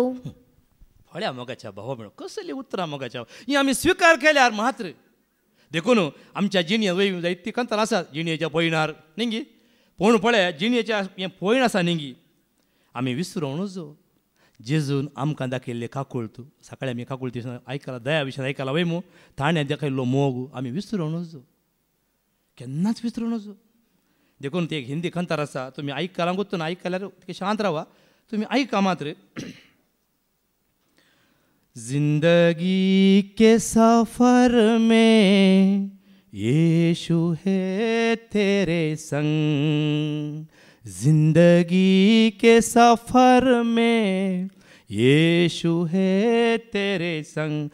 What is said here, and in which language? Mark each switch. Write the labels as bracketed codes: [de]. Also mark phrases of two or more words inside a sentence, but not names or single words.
[kok] फळ्या मोगाच्या भावा म्हणून कसली उतरां मोगाच्या ही आमी स्विकार केल्यार मात्र देखून आमच्या जिणये वय जायती कंतान आसा जिणयेच्या पयणार न्ही पूण पळय जिणयेच्या हें पयण आसा न्ही आमी विसरूं नजो जेजून आमकां दाखयल्ले काकुळत सकाळीं आमी काकुळती आयकला दया विशयान आयकला वय मू ताणें दाखयल्लो मोग आमी विसरूं नजो केन्नाच विसरूं नजो. देखून ते एक हिंदी खंतार आसा, तुमी आयकलां गोत्तो ना, आयकल्यार तिका शांत रावा, तुमी आयका मात्र. [hi] जिंदगी के सफर में यीशु है तेरे संग, जिंदगी के सफर में यीशु है तेरे संग.